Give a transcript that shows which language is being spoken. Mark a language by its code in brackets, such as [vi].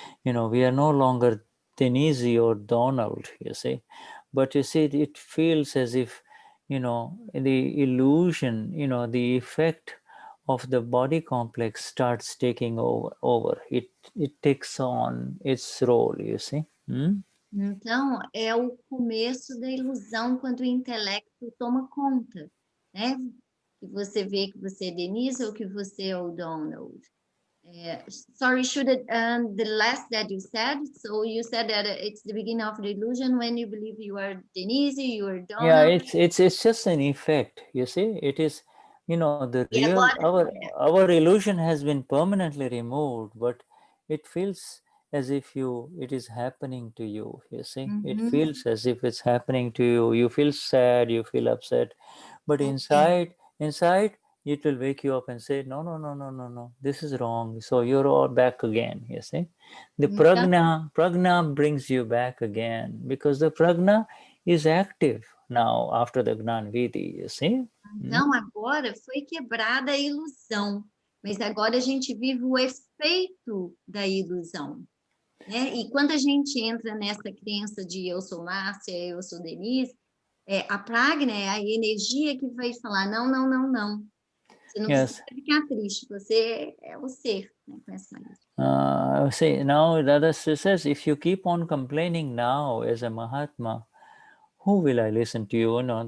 [en] We are no longer Denize or Donald, you see, but you see, it feels as if, the illusion, the effect of the body complex starts taking over. It takes on its role, you see. [pt] Então, é o começo da ilusão quando o intelecto toma conta, né? Que você vê que você é Denize ou que você é o Donald. [en] Sorry, the last that you said, so you said that it's the beginning of the illusion when you believe you are Denize, you are Donald. Yeah, it's just an effect, you see. It is, the real, our illusion has been permanently removed, but it feels as if it is happening to you, you see. It feels as if it's happening to you. You feel sad, you feel upset, but inside, it will wake you up and say, no, this is wrong. So you're all back again, you see. The prajna brings you back again because the prajna is active now after the Gnana Vidhi, you see. [pt] Então, agora foi quebrada a ilusão, mas agora a gente vive o efeito da ilusão, né? E quando a gente entra nessa crença de eu sou Marcia, eu sou Denize, a pragna é a energia que vai falar não. Você não precisa ficar triste, você é o ser, né? Com essa [en] see, now Dada says, if you keep on complaining now as a Mahatma, who will I listen to?